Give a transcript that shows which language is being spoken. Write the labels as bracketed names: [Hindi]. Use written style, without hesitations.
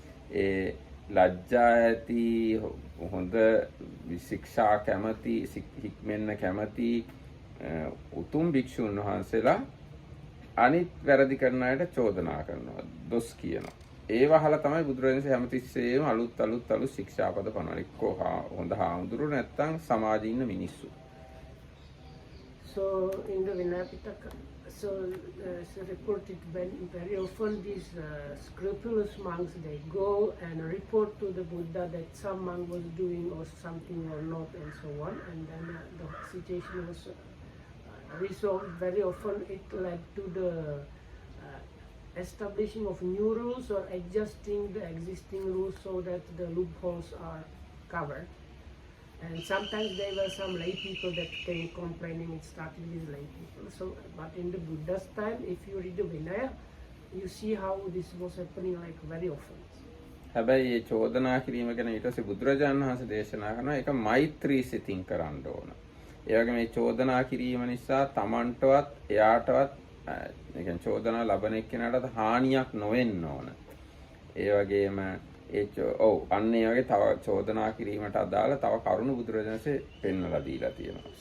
[Sinhala] ඒ ලජ්ජායති හොඳ ශික්ෂා කැමැති, හික්මෙන්න කැමැති උතුම් භික්ෂුන් වහන්සේලා අනිත් වැරදි කරන අයට චෝදනා කරනවා, දොස් කියනවා. ඒව අහලා තමයි බුදුරජාණන් හැමතිස්සෙම අලුත් ශික්ෂාපද පනවන. එක්කෝ හොඳ හාමුදුරුවෝ නැත්තම් සමාජයේ ඉන්න මිනිස්සු. [English] So in the Vinaya Pitaka, it's reported very often these scrupulous monks, they go and report to the Buddha that some monk was doing or something or not and so on, and then the situation was resolved. Very often it led to the establishing of new rules or adjusting the existing rules so that the loopholes are covered. And sometimes there were some lay people that came complaining. It started with lay people. So, but in the Buddha's time, if you read the Vinaya, you see how this was happening like very often. [Sinhala] හැබැයි මේ චෝදනා කිරීම ගැන ඊට පස්සේ බුදුරජාණන් වහන්සේ දේශනා කරනවා ඒක මෛත්‍රී සිතින් කරන්න ඕන. ඒ වගේ මේ චෝදනා කිරීම නිසා Tamanටවත් එයාටවත් ඒ කියන්නේ චෝදනා ලබන එක්කෙනාට හානියක් නොවෙන්න ඕන. ඒ වගේම අන්න ඒ වගේ තව චෝදනා කිරීමට අදාළ තව කරුණු බුදුරජාණන්සේ පෙන්වලා දීලා තියෙනවා.